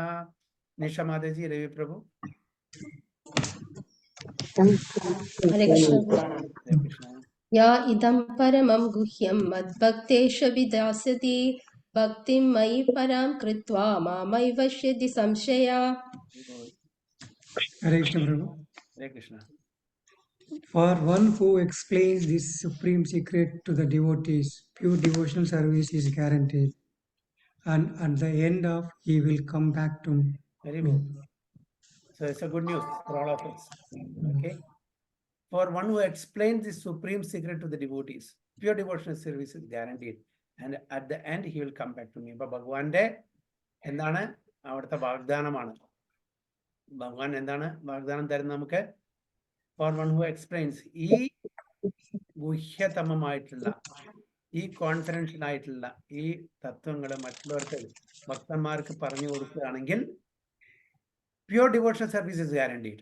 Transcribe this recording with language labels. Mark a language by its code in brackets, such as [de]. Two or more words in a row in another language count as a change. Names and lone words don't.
[ml] നിഷ മാതാജി, രവി പ്രഭു. ഹരേ കൃഷ്ണ. ഹരേ കൃഷ്ണ. [sa] യാ ഇദം പരമം ഗുഹ്യം മദ്ഭക്തേഷ്വപി ദാസ്യതി ഭക്തിം മയി പരാം കൃത്വാ മാമൈവശ്യതി സംശയാ. [en] Hare Krishna Prabhu. [ml] ഹരേ കൃഷ്ണ. [en] For one who explains this supreme secret to the devotees, pure devotional service is guaranteed. And at the end of, he will come back to Very me. good. So it's a good news for all of us. Okay. For one who explains the supreme secret to the devotees, pure devotional service is guaranteed. And at the end, he will come back to me. But Bhagwante, [ml] എന്താണ് അവിടുത്തെ വാഗ്ദാനമാണ്. ഭഗവാൻ എന്താണ് വാഗ്ദാനം തരുന്നത് നമുക്ക്? [en] for one who explains, [ml] ഈ ഗുഹ്യതമമായിട്ടുള്ള, ഈ കോൺഫിഡൻഷ്യൽ ആയിട്ടുള്ള ഈ തത്വങ്ങൾ മറ്റുള്ളവർക്ക്, ഭക്തന്മാർക്ക് പറഞ്ഞു കൊടുക്കുകയാണെങ്കിൽ [en] pure devotional service is guaranteed.